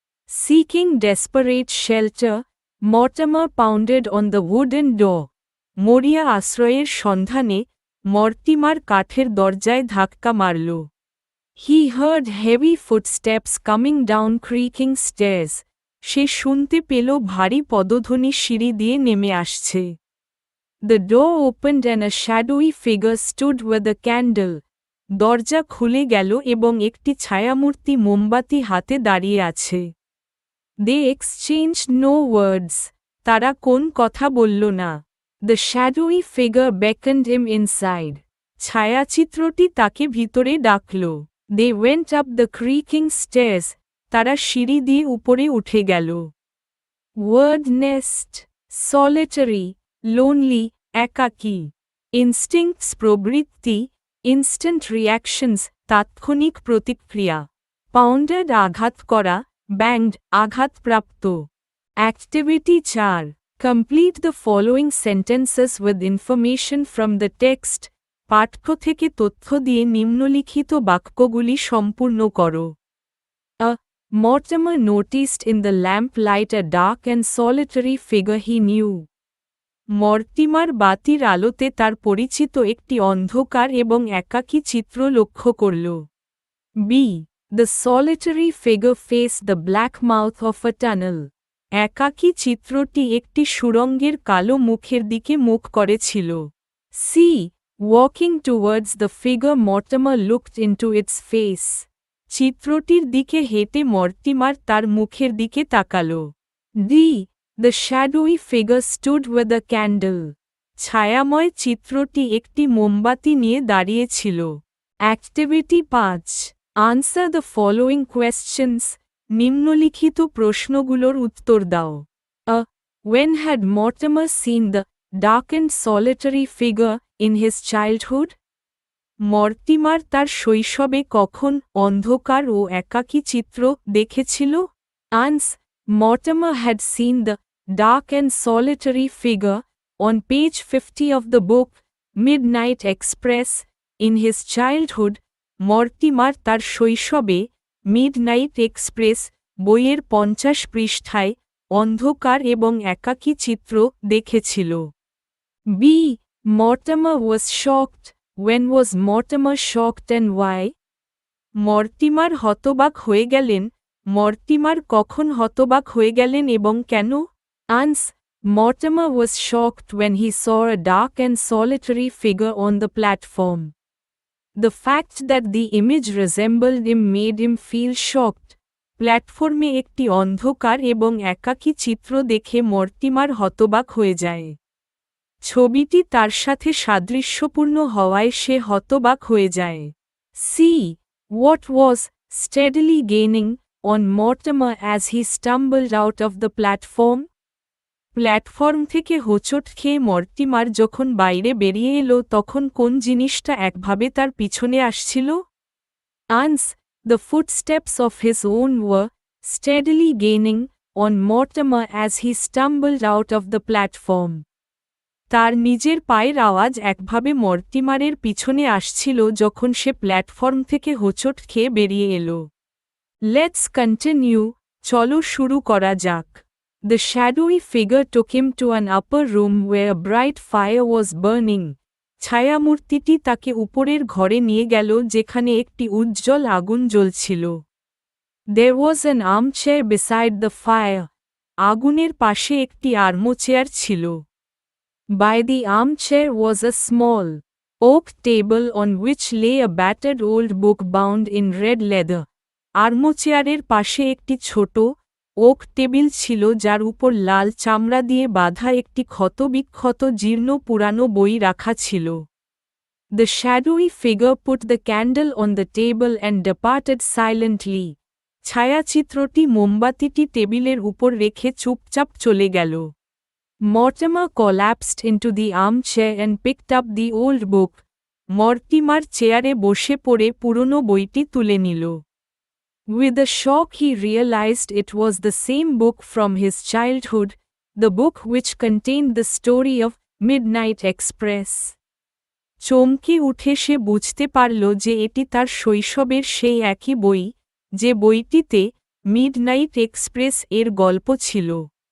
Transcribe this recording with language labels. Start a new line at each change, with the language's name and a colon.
English: Seeking desperate shelter, Mortimer pounded on the wooden door.
Bangla: মরিয়া আশ্রয়ের সন্ধানে, মর্টিমার কাঠের দরজায় ধাক্কা মারল।
English: He heard heavy footsteps coming down creaking stairs.
Bangla: সে শুনতে পেল ভারী পদধ্বনি সিঁড়ি দিয়ে নেমে আসছে।
English: The door opened and a shadowy figure stood with a candle.
Bangla: দরজা খুলে গেল এবং একটি ছায়ামূর্তি মোমবাতি হাতে দাঁড়িয়ে আছে।
English: They exchanged no words.
Bangla: তারা কোন কথা বলল না।
English: The shadowy figure beckoned him inside.
Bangla: ছায়াচিত্রটি তাকে ভিতরে ডাকল।
English: They went up the creaking stairs.
Bangla: তারা সিঁড়ি দিয়ে উপরে উঠে গেল।
English: word nest, solitary, lonely,
Bangla: একাকী। ইনস্টিংক্টস প্রবৃত্তি,
English: instant reactions,
Bangla: তাৎক্ষণিক প্রতিক্রিয়া। পাউন্ডেড আঘাত করা, ব্যাংড, আঘাতপ্রাপ্ত।
English: Activity 4, complete the following sentences with information from the text.
Bangla: পাঠ্য থেকে তথ্য দিয়ে নিম্নলিখিত বাক্যগুলি সম্পূর্ণ করো।
English: Mortimer noticed in the lamplight a dark and solitary figure he knew.
Bangla: Mortimer বাতির আলোতে তার পরিচিত একটি অন্ধকার এবং একাকী চিত্র লক্ষ্য করল।
English: B. The solitary figure faced the black mouth of a tunnel.
Bangla: একাকী চিত্রটি একটি সুড়ঙ্গের কালো মুখের দিকে মুখ করেছিল।
English: C. Walking towards the figure Mortimer looked into its face.
Bangla: চিত্রটির দিকে হেঁটে মর্টিমার তার মুখের দিকে তাকাল।
English: D. The shadowy figure stood with a candle.
Bangla: ছায়াময় চিত্রটি একটি মোমবাতি নিয়ে দাঁড়িয়েছিল।
English: Activity 5, answer the following questions.
Bangla: নিম্নলিখিত প্রশ্নগুলোর উত্তর দাও।
English: When had Mortimer seen the dark and solitary figure in his childhood?
Bangla: Mortimer তার শৈশবে কখন অন্ধকার ও একাকী চিত্র দেখেছিল?
English: Ans. Mortimer had seen the dark and solitary figure on page 50 of the book Midnight Express in his childhood.
Bangla: Mortimer তার শৈশবে midnight express বইয়ের 50 পৃষ্ঠায় অন্ধকার এবং একাকী চিত্র দেখেছিল।
English: B. Mortimer was shocked. When was Mortimer shocked and why?
Bangla: Mortimer হতবাক হয়ে গেলেন। মর্টিমার কখন হতবাক হয়ে গেলেন এবং কেন?
English: Ans. Mortimer was shocked when he saw a dark and solitary figure on the platform. The fact that the image resembled him made him feel shocked.
Bangla: প্ল্যাটফর্মে একটি অন্ধকার এবং একাকী চিত্র দেখে মর্টিমার হতবাক হয়ে যায়। ছবিটি তার সাথে সাদৃশ্যপূর্ণ হওয়ায় সে হতবাক হয়ে যায়।
English: C. What was steadily gaining on Mortimer as he stumbled out of the platform?
Bangla: Platform থেকে হোঁচট খেয়ে মর্টিমার যখন বাইরে বেরিয়ে এলো তখন কোন জিনিসটা একভাবে তার পিছনে আসছিল?
English: Ans. The footsteps of his own were steadily gaining on Mortimer as he stumbled out of the platform.
Bangla: তার নিজের পায়ের আওয়াজ একভাবে মর্টিমারের পিছনে আসছিল যখন সে প্ল্যাটফর্ম থেকে হোঁচট খেয়ে বেরিয়ে এলো।
English: let's continue,
Bangla: চলো শুরু করা যাক।
English: The shadowy figure took him to an upper room where a bright fire was burning.
Bangla: ছায়ামূর্তিটি তাকে উপরের ঘরে নিয়ে গেল যেখানে একটি উজ্জ্বল আগুন জ্বলছিল।
English: There was an armchair beside the fire.
Bangla: আগুনের পাশে একটি আর্মচেয়ার ছিল।
English: By the armchair was a small oak table on which lay a battered old book bound in red leather.
Bangla: আর্মচেয়ারের পাশে একটি ছোট ওক টেবিল ছিল যার উপর লাল চামড়া দিয়ে বাঁধা একটি ক্ষতবিক্ষত জীর্ণ পুরানো বই রাখা ছিল।
English: The shadowy figure put the candle on the table and departed silently.
Bangla: ছায়াচিত্রটি মোমবাতিটি টেবিলের উপর রেখে চুপচাপ চলে গেল।
English: Mortimer collapsed into the armchair and picked up the old book.
Bangla: Mortimer চেয়ারে বসে পড়ে পুরনো বইটি তুলে নিল।
English: With a shock he realized it was the same book from his childhood, the book which contained the story of Midnight Express.
Bangla: চমকে উঠে সে বুঝতে পারল যে এটি তার শৈশবের সেই একই বই, যে বইটিতে মিডনাইট এক্সপ্রেস এর গল্প ছিল।